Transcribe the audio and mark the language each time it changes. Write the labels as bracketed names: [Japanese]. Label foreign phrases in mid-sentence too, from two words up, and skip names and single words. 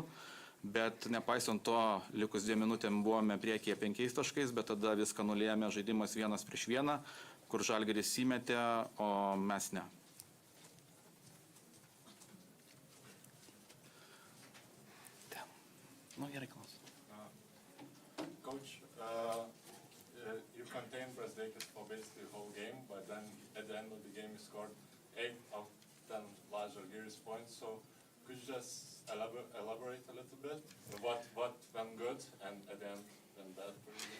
[Lithuanian] Bet nepaisant to, likus 2 minutėm buvome priekyje 5 taškais, bet tada viską nulėmė žaidimas 1-1, kur Žalgiris įmetė, o mes ne. Gerai, klausiu. [English] Coach, you contained Brazdeikis for basically the whole game, but then at the end of the game you scored 8 of 10 large Žalgiris points. So could you just elaborate a little bit? What went good and at the end went bad for you?